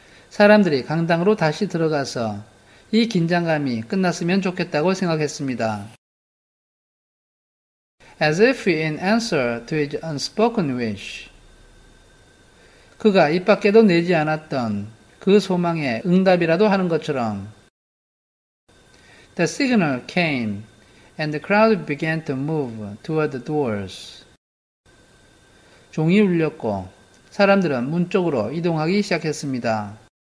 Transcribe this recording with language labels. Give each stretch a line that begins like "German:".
Korean: 사람들이 강당으로 다시 들어가서 이 긴장감이 끝났으면 좋겠다고 생각했습니다.
English: As if in answer to his unspoken wish.
Korean: 그가 입 밖에도 내지 않았던 그 소망의 응답이라도 하는 것처럼.
English: The signal came and the crowd began to move toward the doors.
Korean: 종이 울렸고 사람들은 문 쪽으로 이동하기 시작했습니다.